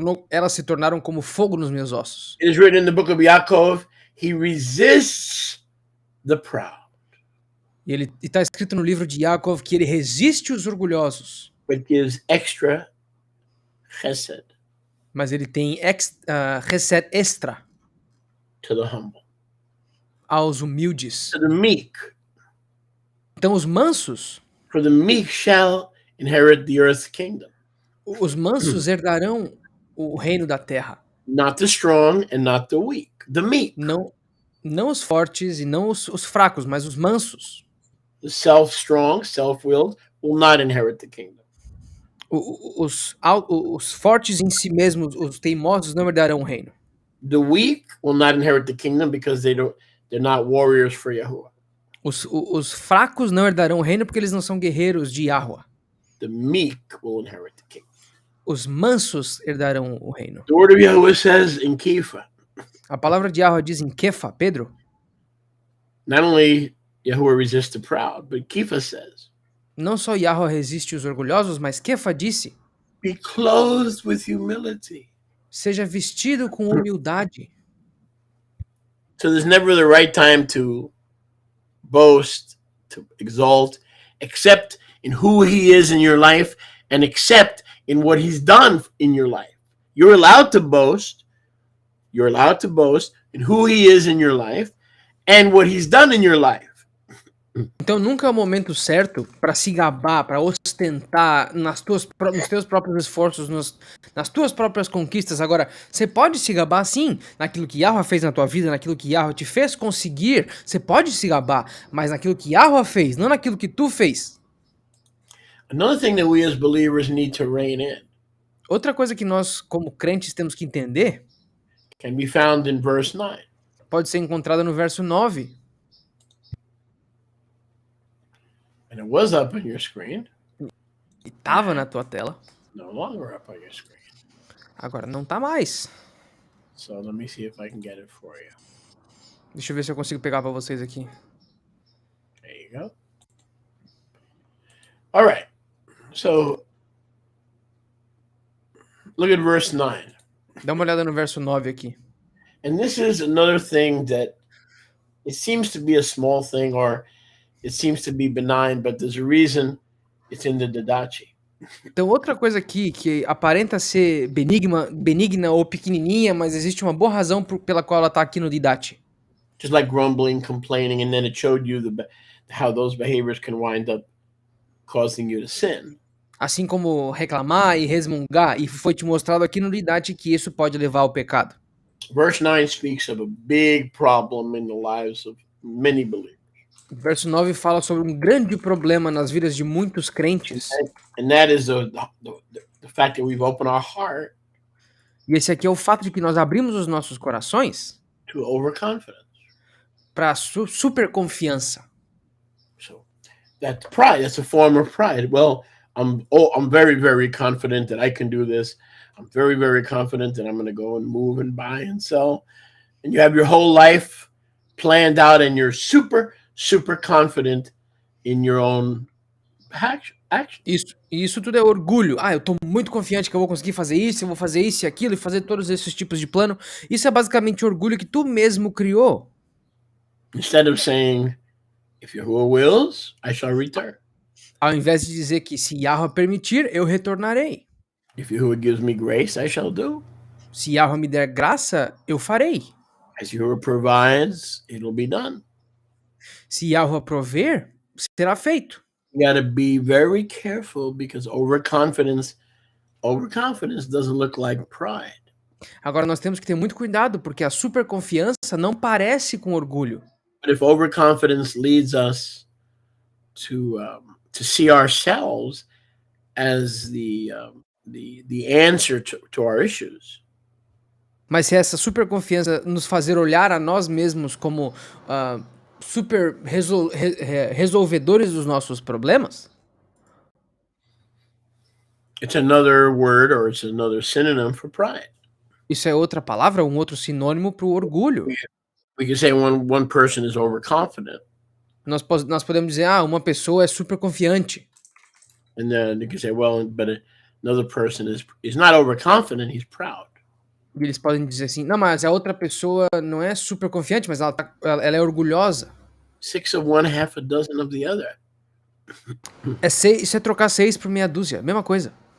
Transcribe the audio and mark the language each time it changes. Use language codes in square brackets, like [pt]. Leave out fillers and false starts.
[pt] elas se tornaram como fogo nos meus ossos. [en] It is written in the book of Yaakov, he resists the proud, [pt] E está escrito no livro de Yaakov que ele resiste os orgulhosos, [en] but gives extra chesed [pt] mas ele tem chesed extra [en] to the humble. [pt] aos humildes. [en] To the meek, [pt] Então os mansos, [en] for the meek shall inherit the earth's kingdom. [pt] os mansos herdarão o reino da terra. [en] Not the strong and not the weak, the meek. [pt] Não os fortes e não os fracos, mas os mansos. [en] The self-strong, self-willed will not inherit the kingdom. [pt] Os fortes em si mesmos, os teimosos, não herdarão o reino. [en] The weak will not inherit the kingdom because they're not warriors for Yahuwah. [pt] Os fracos não herdarão o reino porque eles não são guerreiros de Yahweh. [en] The meek will inherit the kingdom. [pt] Os mansos herdarão o reino. [en] The word of Yahuwah says in Kepha, [pt] A palavra de Yahweh diz em Kefa, Pedro, [en] not only Yahuwah resists the proud, but Kepha says, [pt] não só Yahweh resiste os orgulhosos, mas Kefa disse, [en] be clothed with humility. [pt] seja vestido com humildade. [en] So there's never the right time to boast, to exalt, except in who he is in your life and except in what he's done in your life. You're allowed to boast. You're allowed to boast in who he is in your life and what he's done in your life. [pt] Então nunca é o momento certo para se gabar, para ostentar nos teus próprios esforços, nas tuas próprias conquistas. Agora, você pode se gabar sim, naquilo que Yahweh fez na tua vida, naquilo que Yahweh te fez conseguir, você pode se gabar, mas naquilo que Yahweh fez, não naquilo que tu fez. [en] Another thing that we as believers need to rein in [pt] Outra coisa que nós, como crentes, temos que entender, [en] can be found in verse 9. [pt] pode ser encontrada no verso 9. [en] And it was up on your screen. [pt] E estava na tua tela, [en] No longer up on your screen. [pt] agora não tá mais. [en] So let me see if I can get it for you. [pt] Deixa eu ver se eu consigo pegar para vocês aqui. [en] There you go. All right. So look at verse 9. [pt] Dá uma olhada no verso 9 aqui. [en] And this is another thing that it seems to be a small thing or it seems to be benign, but there's a reason it's in the Didache. [pt] Então, outra coisa aqui que aparenta ser benigna ou pequenininha, mas existe uma boa razão pela qual ela está aqui no Didache. [en] Just like grumbling, complaining, and then it showed you how those behaviors can wind up causing you to sin. [pt] Assim como reclamar e resmungar, e foi te mostrado aqui no Didache que isso pode levar ao pecado. [en] Verse 9 speaks of a big problem in the lives of many believers. [pt] Verso 9 fala sobre um grande problema nas vidas de muitos crentes. [en] And that is the fact that we've opened our heart [pt] E esse aqui é o fato de que nós abrimos os nossos corações [en] to overconfidence. [pt] para super confiança. [en] So that's pride. That's a form of pride. Well, I'm very, very confident that I can do this. I'm very, very confident that I'm going to go and move and buy and sell. And you have your whole life planned out, and you're super, super confident in your own action. [pt] Isso tudo é orgulho. Ah, eu tô muito confiante que eu vou conseguir fazer isso, eu vou fazer isso e aquilo e fazer todos esses tipos de plano. Isso é basicamente orgulho que tu mesmo criou. [en] Instead of saying, if Yahuwah wills, I shall return. [pt] Ao invés de dizer que se Yahweh permitir, eu retornarei. [en] If Yahuwah gives me grace, I shall do. [pt] Se Yahweh me der graça, eu farei. [en] As Yahuwah provides, it'll be done. [pt] Se Yahweh prover, será feito. [en] You got to be very careful, because overconfidence doesn't look like pride. [pt] Agora nós temos que ter muito cuidado, porque a superconfiança não parece com orgulho. [en] But if overconfidence leads us to see ourselves as the answer to our issues, [pt] Mas se essa superconfiança nos fazer olhar a nós mesmos como super resolvedores dos nossos problemas, [en] it's another word, or it's another synonym for pride. [pt] isso é outra palavra, um outro sinônimo para o orgulho. [en] We can say one person is overconfident, [pt] Nós podemos dizer, uma pessoa é super confiante. [en] and then you can say, well, but another person is not overconfident, he's proud. [pt] E eles podem dizer assim, não, mas a outra pessoa não é super confiante, mas ela é orgulhosa. [en] 6 of one, half a dozen of the other. [pt] Isso é trocar 6 por meia dúzia, mesma coisa.